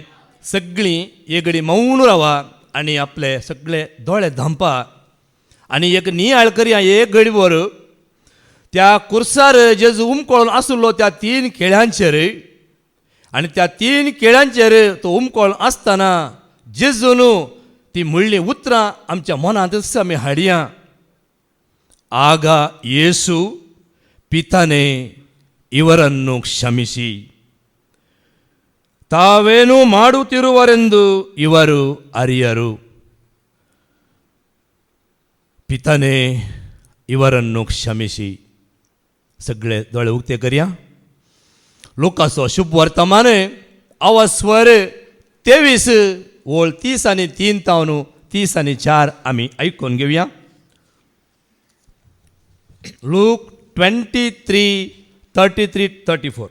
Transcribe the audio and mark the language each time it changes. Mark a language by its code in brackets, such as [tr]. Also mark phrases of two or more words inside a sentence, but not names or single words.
[kok] सगळीं एक घडी मौन रावा आनी आपले सगळे दोळे धांपा आनी एक नियाळ करया एक घडीभर त्या कुर्सार जेजू उमकोळून आसलो त्या 3 केळ्यांचेर आनी त्या 3 केळ्यांचेर तो उमकोळून आसतना जेजून ती म्हणली उतरां आमच्या मनांत आमी हाडया. [kn] ಆಗ ಯೇಸು ಪಿತನೇ ಇವರನ್ನು ಕ್ಷಮಿಸಿ ತಾವೇನು ಮಾಡುತ್ತಿರುವರೆಂದು ಇವರು ಅರಿಯರು. ಪಿತನೇ ಇವರನ್ನು ಕ್ಷಮಿಸಿ. [kok] सगळे दोळे उक्ते करया. लोकांचो शुभ वर्तमान आवा स्वर 23 ओळ 30 आनी 3 तावन 30 आनी 4 आमी आयकून घेवया. लूक 23:33-34.